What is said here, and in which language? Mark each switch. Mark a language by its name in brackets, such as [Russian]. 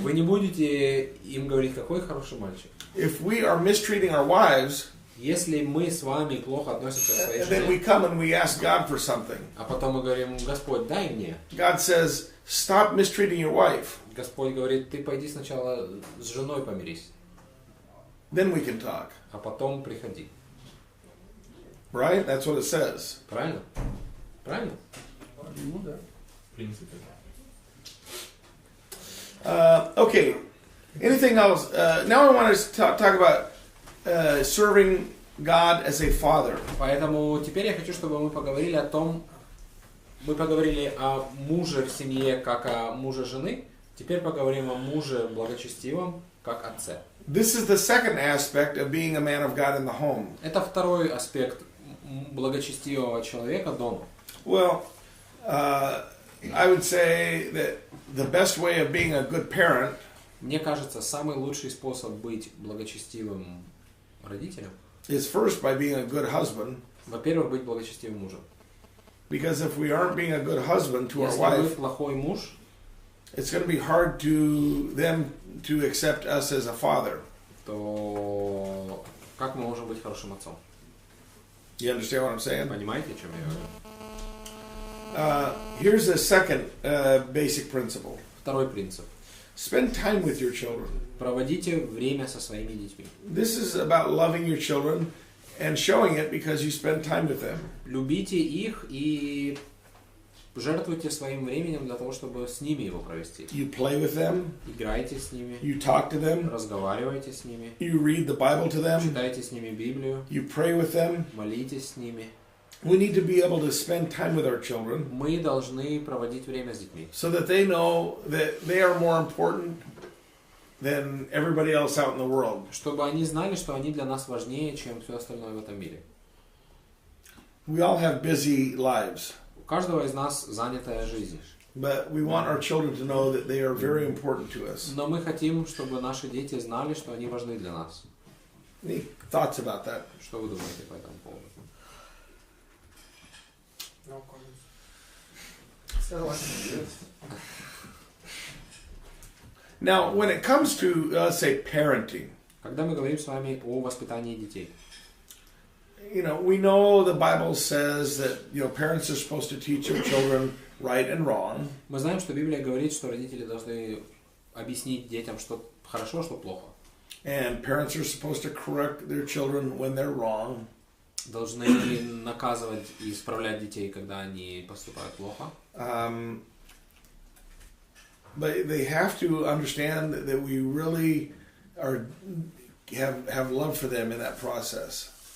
[Russian] Вы не будете им говорить, какой хороший мальчик. [English] If we are mistreating our wives, [Russian] Если мы с вами плохо относимся к своей [English] and then we [Russian] жене, [English] come and we ask God for something, [Russian] а потом мы говорим: Господь, дай мне. [English] God says, stop mistreating your wife. [Russian] Господь говорит: ты пойди сначала с женой помирись, [English] Then we can talk. [Russian] а потом приходи. [English] Right? That's what it says. [Russian] Правильно? Правильно? Ну да. В принципе. [English] Okay. Anything else? Now I want to talk about serving God as a father. [Russian] Поэтому теперь я хочу, чтобы мы поговорили о том, мы поговорили о муже в семье, как о муже жены. Теперь поговорим о муже благочестивом, как отце. [English] This is the second aspect of being a man of God in the home. [Russian] Это второй аспект благочестивого человека дома. [English] Well, I would say that the best way of being a good parent [Russian] Мне кажется, самый лучший способ быть благочестивым родителем, [English] is first by being a good husband. [Russian] во-первых, быть благочестивым мужем. [English] Because if we aren't being a good husband to our [Russian] Если вы [English] wife, [Russian] плохой муж, [English] it's going to be hard to them to accept us as a father. [Russian] то как мы можем быть хорошим отцом? [English] You understand what I'm saying? [Russian] Понимаете, о чем я говорю? [English] Here's a second basic principle. [Russian] Второй принцип. [English] Spend time with your children. [Russian] Проводите время со своими детьми. [English] This is about loving your children and showing it because you spend time with them. [Russian] Любите их и жертвуйте своим временем для того, чтобы с ними его провести. [English] You play with them. [Russian] Играйте с ними. [English] You talk to them. [Russian] Разговаривайте с ними. [English] You read the Bible to them. [Russian] Читайте с ними Библию. [English] You pray with them. [Russian] Молитесь с ними. [English] We need to be able to spend time with our children. [Russian] Мы должны проводить время с детьми. [English] So that they know that they are more important than everybody else out in the world. [Russian] Чтобы они знали, что они для нас важнее, чем все остальное в этом мире. [English] We all have busy lives. [Russian] У каждого из нас занятая жизнь. [English] But we want our children to know that they are very important to us. [Russian] Но мы хотим, чтобы наши дети знали, что они важны для нас. [English] Any thoughts about that? [Russian] Что вы думаете по этому поводу? [English] Now, when it comes to, let's say, parenting, [Russian] Когда мы говорим с вами о воспитании детей, [English] you know, we know the Bible says that, you know, parents are supposed to teach their children right and wrong. [Russian] мы знаем, что Библия говорит, что родители должны объяснить детям, что хорошо, что плохо. [English] And parents are supposed to correct their children when they're wrong. [Russian] Должны наказывать и исправлять детей, когда они поступают плохо. [English] But they have to understand that we really have love for them in that process.